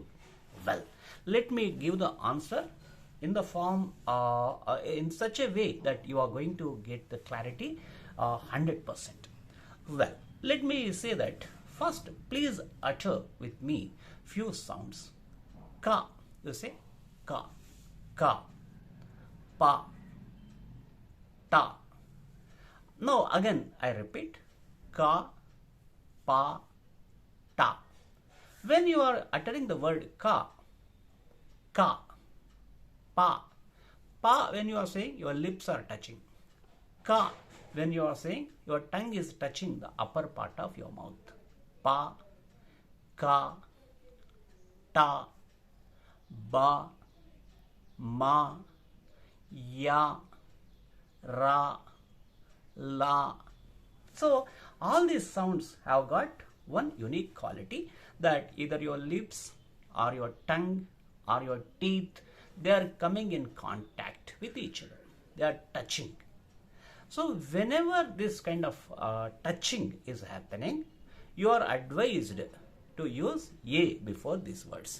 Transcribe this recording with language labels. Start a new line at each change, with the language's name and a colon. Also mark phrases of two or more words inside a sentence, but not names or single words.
English: Well, let me give the answer in the form, in such a way that you are going to get the clarity 100%. Well, let me say that first, please utter with me few sounds. Ka, you say ka, ka, pa, ta. Now again I repeat, ka, pa, ta. When you are uttering the word ka, ka, pa, pa, when you are saying your lips are touching. Ka, when you are saying your tongue is touching the upper part of your mouth. Pa, ka, ta, ba, ma, ya, ra, la. So all these sounds have got one unique quality, that either your lips or your tongue or your teeth, they are coming in contact with each other. They are touching. So whenever this kind of touching is happening, you are advised to use a before these words.